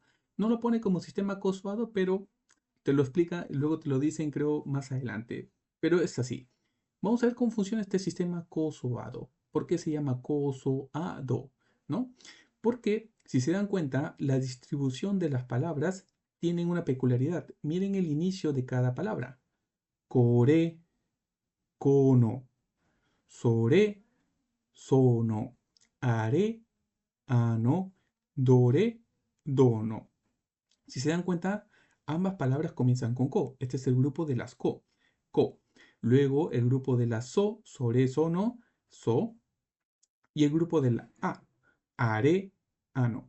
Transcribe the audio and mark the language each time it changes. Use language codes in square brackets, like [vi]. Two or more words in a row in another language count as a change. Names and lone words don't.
[es] No lo pone como sistema cosoado, pero te lo explica y luego te lo dicen, creo, más adelante. Pero es así. Vamos a ver cómo funciona este sistema cosoado. ¿Por qué se llama cosoado? ¿No? Porque, si se dan cuenta, la distribución de las palabras tienen una peculiaridad. Miren el inicio de cada palabra. [ja] これ、この、それ, その、あれ, あの、どれ、どの. [es] Si se dan cuenta, ambas palabras comienzan con ko. Este es el grupo de las ko. Ko. Luego el grupo de la so, [ja] それ、その, [es] so. Y el grupo de la a, [ja] あれ、あの.